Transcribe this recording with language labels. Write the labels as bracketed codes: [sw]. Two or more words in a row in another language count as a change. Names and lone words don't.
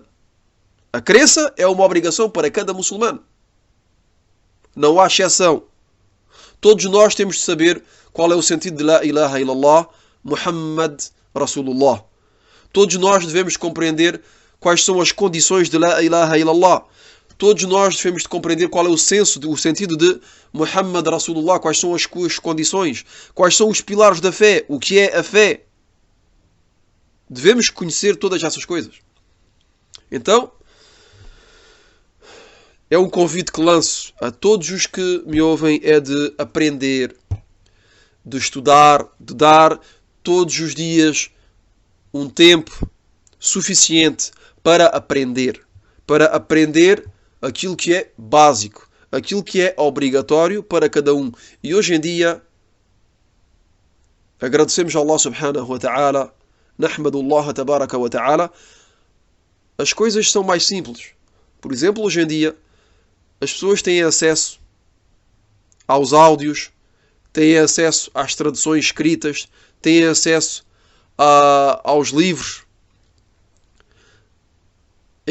[pt] A crença é uma obrigação para cada muçulmano. Não há exceção. Todos nós temos de saber qual é o sentido de [ar] لا إله إلا الله، محمد رسول الله. [pt] Todos nós devemos compreender quais são as condições de [ar] لا إله إلا الله. [pt] Todos nós devemos de compreender qual é o sentido de [ar] محمد رسول الله, [pt] quais são as condições, quais são os pilares da fé, o que é a fé. Devemos conhecer todas essas coisas. Então, é um convite que lanço a todos os que me ouvem, é de aprender, de estudar, de dar todos os dias um tempo suficiente para aprender aquilo que é básico, aquilo que é obrigatório para cada um. E hoje em dia agradecemos a Allah [ar] سبحانه وتعالى، نحمد الله تبارك وتعالى, [pt] as coisas são mais simples. Por exemplo, hoje em dia as pessoas têm acesso aos áudios, têm acesso às traduções escritas, têm acesso aos livros.